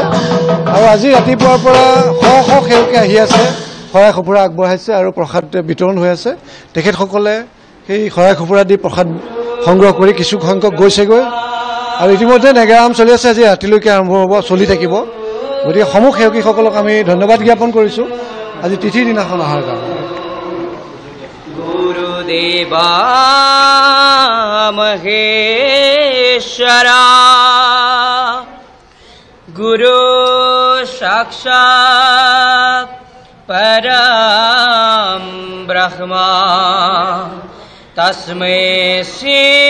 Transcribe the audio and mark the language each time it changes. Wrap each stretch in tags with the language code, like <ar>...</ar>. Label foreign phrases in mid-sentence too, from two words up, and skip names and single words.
<as>আৰু আজি ৰাতিপুৱাৰ পৰা শ শ সেৱকে আহি আছে, শৰাই সঁফুৰা আগবঢ়াইছে আৰু প্ৰসাদ বিতৰণ হৈ আছে। তেখেতসকলে সেই শৰাই সঁফুৰা দি প্ৰসাদ সংগ্ৰহ কৰি কিছু সংখ্যক গৈছেগৈ। আৰু ইতিমধ্যে নেগেৰা নাম চলি আছে, আজি ৰাতিলৈকে আৰম্ভ হ'ব, চলি থাকিব। গতিকে সমূহ সেৱকীসকলক আমি ধন্যবাদ জ্ঞাপন কৰিছোঁ আজি তিথিৰ দিনাখন অহাৰ কাৰণে।</as> <sa>गुरुदेवा महेश्वरा गुरु साक्षात् परम ब्रह्मा तस्मै श्री</sa>